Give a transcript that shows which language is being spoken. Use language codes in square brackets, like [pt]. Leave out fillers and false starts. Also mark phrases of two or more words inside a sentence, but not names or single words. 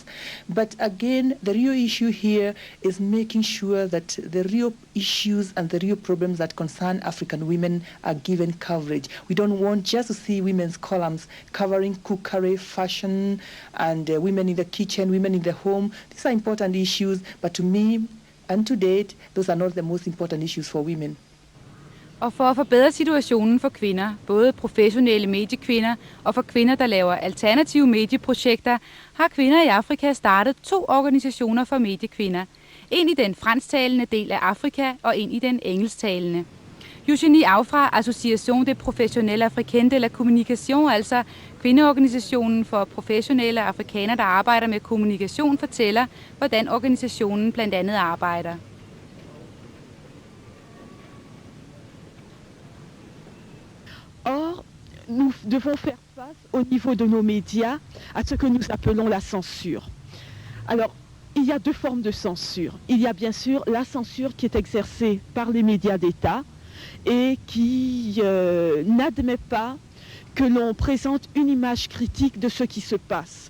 [en] But again, the real issue here is making sure that the real issues and the real problems that concern African women are given coverage. We don't want just to see women's columns covering cookery, fashion, and women in the kitchen, women in the home. These are important issues, but to me, and to date, those are not the most important issues for women. [da] Og for at forbedre situationen for kvinder, både professionelle mediekvinder og for kvinder, der laver alternative medieprojekter, har kvinder i Afrika startet 2 organisationer for mediekvinder. En i den fransktalende del af Afrika og en i den engelsktalende. Eugenie Aufra, Association des Professionnels Africains de la Communication, altså kvindeorganisationen for professionelle afrikanere, der arbejder med kommunikation, fortæller, hvordan organisationen blandt andet arbejder. [fr] Or, nous devons faire face au niveau de nos médias à ce que nous appelons la censure. Alors, il y a 2 formes de censure. Il y a bien sûr la censure qui est exercée par les médias d'État et qui n'admet pas que l'on présente une image critique de ce qui se passe.